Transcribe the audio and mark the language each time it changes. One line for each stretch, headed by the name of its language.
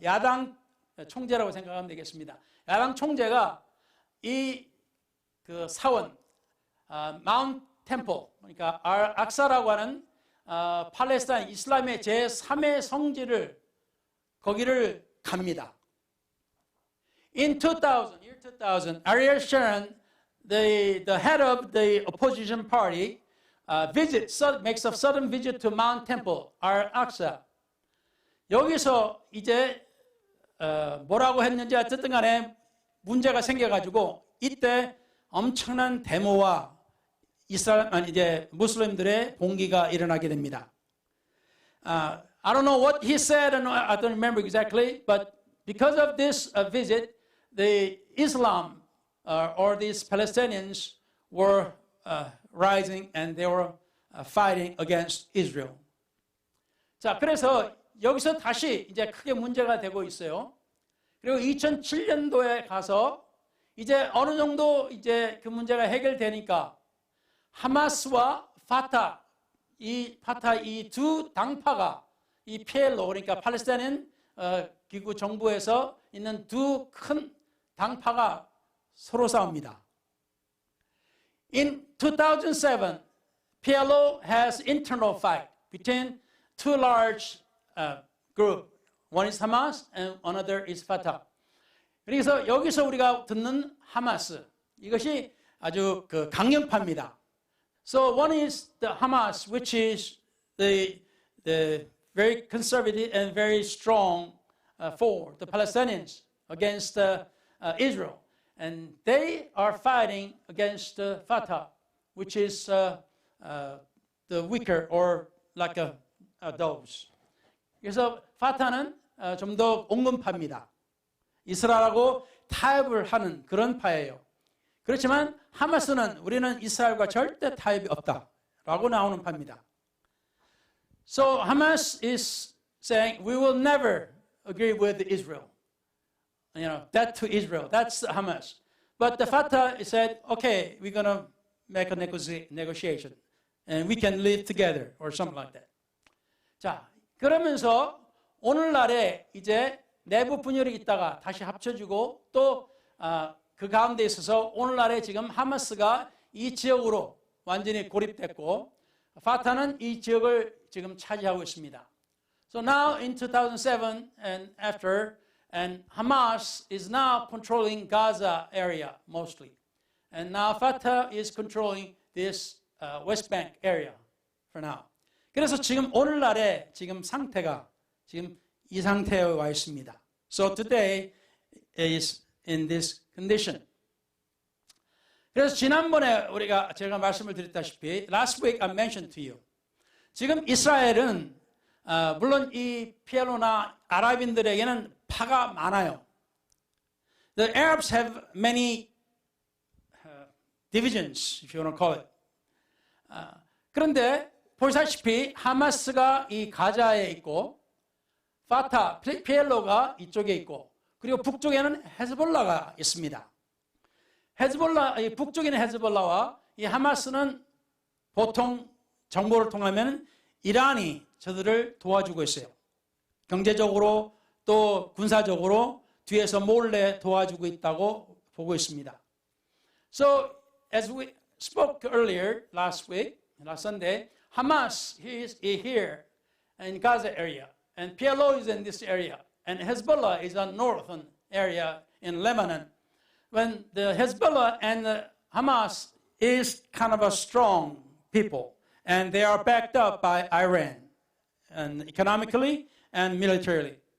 Korean: 야당 총재라고 생각하면 되겠습니다. 야당 총재가 이 그 사원 마운트 템플 그러니까 악사라고 하는 팔레스타인 이슬람의 제3의 성지를 거기를 갑니다.
English: In 2000, year 2000, Ariel Sharon, the head of the opposition party, makes a sudden visit to Mount Temple, Al-Aqsa.
Korean: 여기서 이제 뭐라고 했는지 어쨌든 간에 문제가 생겨가지고 이때 엄청난 데모와 이제 무슬림들의 봉기가 일어나게 됩니다.
English: I don't know what he said, and I don't remember exactly, but because of this visit, the Islam or these Palestinians were rising and they were fighting against Israel.
Korean: 자, 그래서 여기서 다시 이제 크게 문제가 되고 있어요. 그리고 2007년도에 가서 이제 어느 정도 이제 그 문제가 해결되니까 하마스와 파타 이 두 당파가 이 PLO 그러니까 팔레스타인 기구 정부에서 있는 두 큰 당파가 서로 싸웁니다.
English: In 2007, PLO has internal fight between two large groups. One is Hamas and another is Fatah.
Korean: 그래서 여기서 우리가 듣는 하마스 이것이 아주 그 강경파입니다.
English: So one is the Hamas, which is the very conservative and very strong for the Palestinians against Israel. And they are fighting against Fatah, which is the weaker or like those.
Korean: 그래서 파타는 좀 더 온건파입니다. 이스라엘하고 타협을 하는 그런 파예요. 그렇지만 하마스는 우리는 이스라엘과 절대 타협이 없다라고 나오는 파입니다.
English: So Hamas is saying we will never agree with Israel. You know, that to Israel. That's Hamas. But the Fatah said, okay, we're going to make a negotiation and we can live together or something like that.
Korean: 자, 그러면서 오늘날에 이제 내부 분열이 있다가 다시 합쳐지고 또 그 가운데 있어서 오늘날에 지금 하마스가 이 지역으로 완전히 고립됐고 파타는 이 지역을 지금 차지하고 있습니다.
English: So now in 2007 and after, and Hamas is now controlling Gaza area mostly. And now Fatah is controlling this West Bank area for now.
Korean: 그래서 지금 오늘날의 지금 상태가 지금 이 상태에 와 있습니다.
English: So today is in this condition.
Korean: 그래서 지난번에 제가 말씀을 드렸다시피
English: last week I mentioned to you.
Korean: 지금 이스라엘은 물론 이 PLO나 아랍인들에게는 파가 많아요.
English: The Arabs have many divisions, if you want to call it.
Korean: 그런데 보시다시피 하마스가 이 가자에 있고 파타, PLO가 이쪽에 있고 그리고 북쪽에는 헤즈볼라가 있습니다. 북쪽에 있는 헤즈볼라와 이 하마스는 보통 정보를 통하면 이란이 저들을 도와주고 있어요. 경제적으로 또 군사적으로 뒤에서 몰래 도와주고 있다고 보고 있습니다.
English: So as we spoke earlier last Sunday, Hamas is here in Gaza area, and PLO is in this area, and Hezbollah is a northern area in Lebanon. When the Hezbollah and the Hamas is kind of a strong people, and they are backed up by Iran, and economically and militarily.